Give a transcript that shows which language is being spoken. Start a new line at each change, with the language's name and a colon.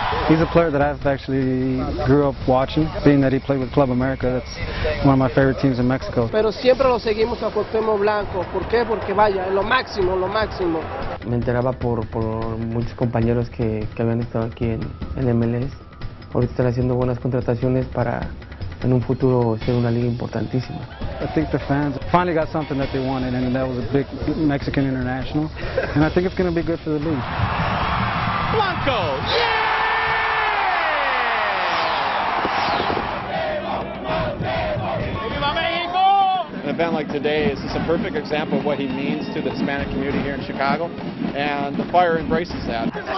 English: He's a player that I've actually grew up watching, being that he played with Club America. That's one of my favorite teams in Mexico.
Spanish: Pero siempre lo seguimos a Cuauhtémoc Blanco. ¿Por qué? Porque vaya, es lo máximo, lo máximo. Me enteraba por muchos compañeros que habían estado aquí en MLS. Ahorita están haciendo buenas contrataciones para en un futuro ser una liga importantísima.
English: I think the fans finally got something that they wanted, and that was a big Mexican international. And I think it's going to be good for the league. Blanco! An event like today is just a perfect example of what he means to the Hispanic community here in Chicago, and the Fire embraces that.